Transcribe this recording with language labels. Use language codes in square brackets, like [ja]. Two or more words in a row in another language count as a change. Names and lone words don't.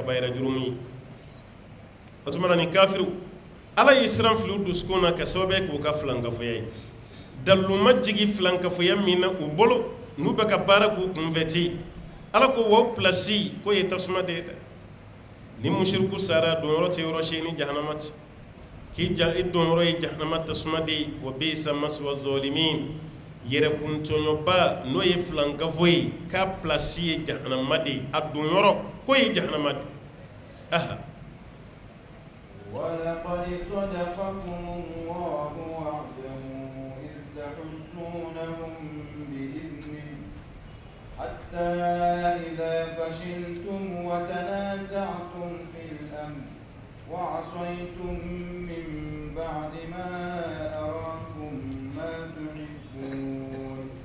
[bm] kabayira jurumu ye o tuma na ni kafiriw Ala y'i siran fili u dusukun na ka sababu kɛ k'u ka filankafoya ye dalilu ma jigi filankafoya min na u bolo n'u bɛ ka baara k'u kunfɛ ten Ala ko wa o pilasi k'o ye tasuma de ye dɛ ni mushiriku sara donyɔrɔ tɛ yɔrɔ si ni jahanama tɛ k'i donyɔrɔ ye jahanama tasuma de ye [ar] وبئس مثوى الظالمين [bm] yɛrɛ kuntɔɲɔba n'o ye filankafo ye k'a pilasi ye jahanama de ye a donyɔrɔ k'o ye jahanama de aha [ar] ولقد صدقكم الله وعده إذ تحسونهم بإذنه حتى إذا فشلتم وتنازعتم في الأمر وعصيتم من بعد ما أراكم ما تحبون